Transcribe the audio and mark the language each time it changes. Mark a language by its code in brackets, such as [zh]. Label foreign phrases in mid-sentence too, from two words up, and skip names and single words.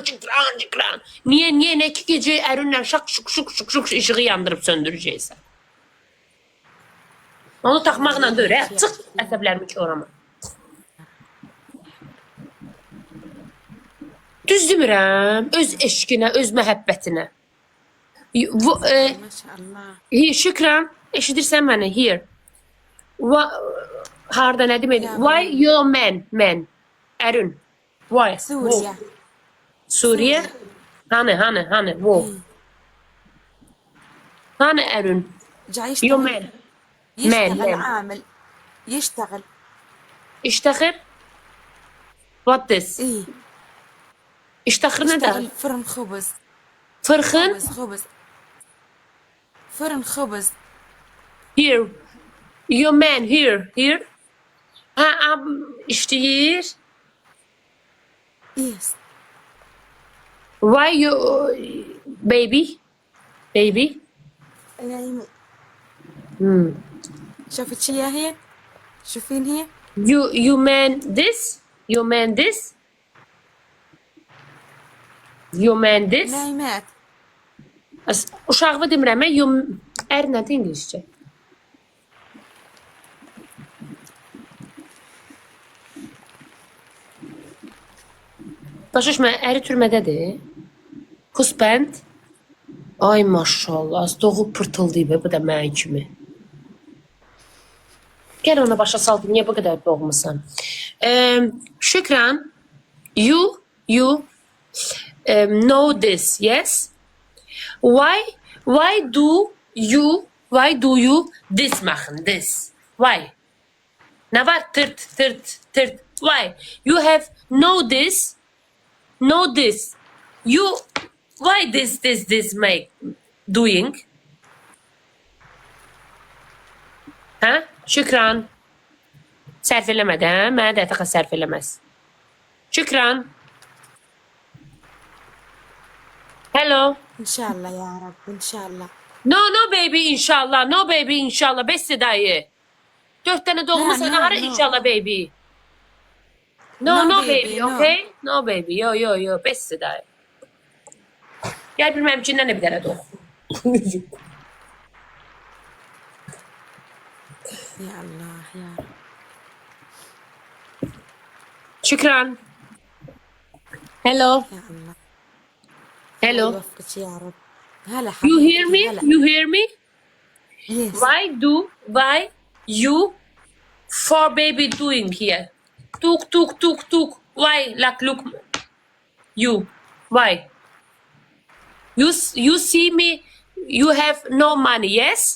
[az] Niyə nə ki gecə ərinlə şak işığı yandırıb söndürəcəksən? Onu taxmaqla deyir, hə? Çıx əsəblərimi korama. Düz demirəm, öz eşqinə, öz məhəbbətinə. [ar] ما شاء الله [az] Şükran, eşidirsən məni? Here. Harda nə demək? [en] Why your man? Ərin. Why? [ar] سوريا [az] Suriye? Hani? Wo? Hani Ərin? [ar] جاي [en] Your [ar] يشتغل [en] man. [ar] يشتغل [en] man. [ar] عامل يشتغل [en] İştəxir? What this? [ar] ايه [az] İştəxir nə də? [ar] يشتغل فرن خبز [az] Fırxın? [ar] خبز فرن خبز [en] Here. Your man here. Here. [az] Ha, işləyir. [en] Yes. Why you baby? Baby? [ar] نايمة. شفتي هي؟ شوفين هي؟ [en] You man this? You man this? You man this? [ar] نايمات. [az] Uşağı demirəm, you nədir ingiliscə? Başa düşmə, əri türmədədir. [en] Husband. [az] Ay maşallah, az doğub pırtıldayıb bu da mən kimi. Gəl ona başa saldım, niyə bu qədər doğmusan? Şükran, [en] you know this, yes? Why do you this machen, this? Why? [az] Ne var? Tırt. [en] Why? You have know this. You, why this make doing? [az] Ha? Şükran. Sərf eləmədi, hə? Mənə də təxə sərf eləməz. Şükran. [en] Hello. [ar] إن شاء الله يا رب إن شاء الله. [en] No baby inşallah. No baby inşallah. [az] Besti dayı. [tr] 4 tane doğmusan [en] No, ara no. inşallah baby. No, No baby, baby, no. okay? No baby. [az] Yo. Besti dayı. [tr] Gel bilmem içinden de bir tane doğ. [ar] يا الله يا رب. [en] Şükran. Hello. [ar] يا الله. [en] Hello. [ar] يوفقك يا رب. هلا [en] You hear [ar] حبيبتي [en] me? [ar] هلا. [en] You hear me? Yes. Why you for baby doing here? Tuk. Why like look you? Why? You see me? You have no money, yes?